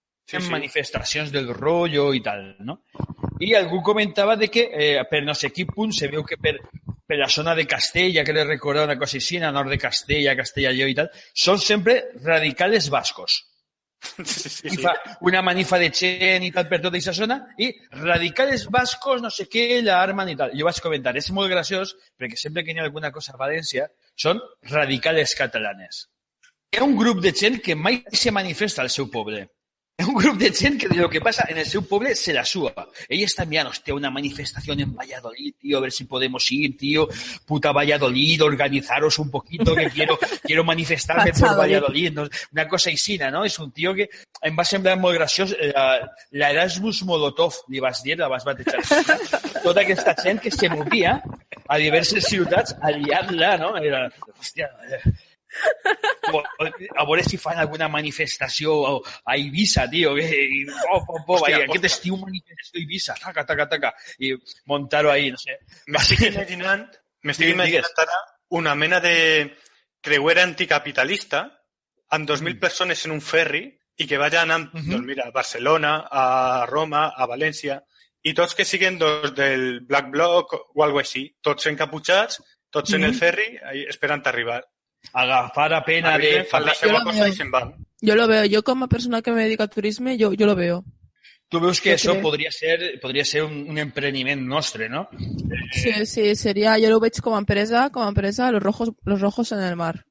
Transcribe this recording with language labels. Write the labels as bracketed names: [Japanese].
[Catalan] En manifestacions del rotllo i tal, no? I algú comentava de que per no sé quin punt se veu que per la zona de Castella, que li recorda una cosa així, a nord de Castella, Castellalló i tal, són sempre [Spanish] radicales bascos. [Catalan] I fa una manifa de gent i tal per tota aquesta zona i [Spanish] radicales bascos, [Catalan] no sé què, [Spanish] la armen [Catalan] i tal. Jo vaig comentar, és molt graciós perquè sempre que hi ha alguna cosa a València són [Spanish] radicales catalanes. [Catalan] Hi ha un grup de gent que mai se manifesta al seu poble. [Spanish] Es un grupo de gente que de lo que pasa en [Catalan] el seu [Spanish] pueblo se la suba. Ella está enviando, hostia, una manifestación en Valladolid, tío, a ver si podemos ir, tío. Puta Valladolid, organizaros un poquito, que quiero manifestarme por Valladolid. ¿No? [Catalan] Una cosa aixina, ¿no? És un tío que em va semblar molt graciós. L'Erasmus Molotov, li vas dir, la vas batejar. Tota aquesta gent que se movia a diverses ciutats a liar-la, no? Era, hòstia... A veure si fan alguna manifestació a Eivissa, tio, aquest estiu manifestació a Eivissa, taca, i muntar-ho ahí, no sé. M'estic imaginant ara una mena de creuera anticapitalista amb 2.000 persones en un ferri i [Spanish] que vayan [Catalan] doncs mira, a Barcelona, a Roma, a València, i tots que siguen del Black Bloc o alguna cosa així, tots encaputxats, tots en el ferri, esperant arribar. Agafar a pena de... Fan la seva cosa i se'n van. [Spanish] Yo lo veo. Yo como persona que me dedica al turismo, yo lo veo. Tú ves que eso podría ser [Catalan] un emprendiment nostre, [Spanish] ¿no? Sí, sería, yo lo veo como empresa, los rojos en el mar.